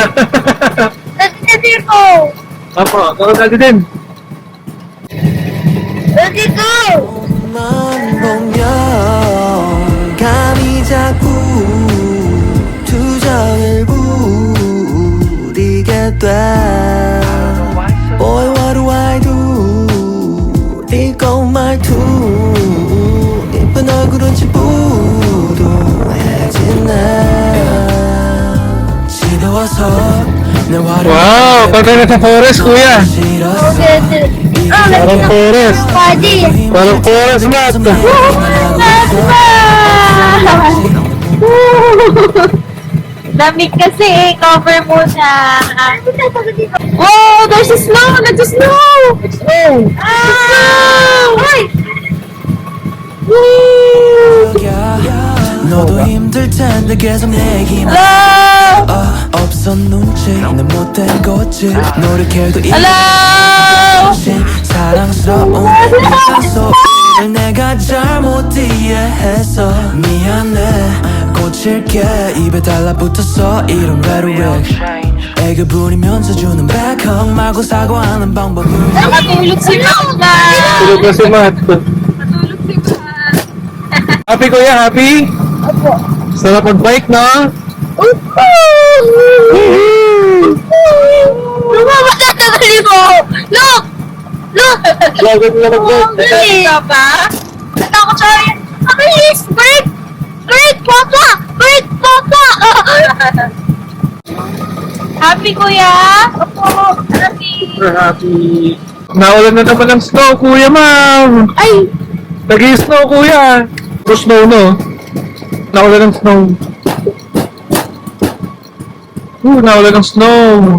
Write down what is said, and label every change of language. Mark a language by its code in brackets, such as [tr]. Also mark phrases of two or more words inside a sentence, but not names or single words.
[tl] Dati ko. Apo, gawin natin din! Dati ko. [ko] 만 보면 감이 자꾸 투정을 부리게 돼 [en] Boy what do I do [ko] 이거 말투 이쁜 얼굴은 지푸둥해지네 집에 와서 내 화를 [tl] Wow! Pagka nasa forest, kuya! [ko] 싫어서 [tl] Parang forest! Pwede. Parang forest mat! Lamig kasi, cover mo na. [en] Wow, there's a snow! [tl] Nag-snow! Snow! Ah! Ay! [ko] 너도 힘들 텐데 계속 내기만 [en] Hello! [ko] 없어 눈치는 못된 거지 노력해도 [en] Hello! [ko] 사랑스러운 일상 속을 내가 잘못 이해해서 미안해 고칠게 입에 달라붙었어 이런 rhetoric 애교 부리면서 주는 백허 말고 사과하는 방법은 [tl] Nakatulog si Mama! Tulog na si Mat! Nakatulog si Mama! [en] Happy, kuya? Happy? [tl] Opo. Sarap mag-bike, no? Lumabas mo! [en] Look! Look! [tl] Lagod na mag-bike! Dali! Ka ba? Natakot siya rin. Mabilis! [en] Break! Break! Papa! Break! Papa! Happy, [tl] Kuya? Opo. Happy. [en] Super happy! [tl] Naulan na naman ng snow, kuya, ma'am! Ay! Nag-i-snow, kuya! Puro snow, no? Naulan ng snow. Naulan ng snow.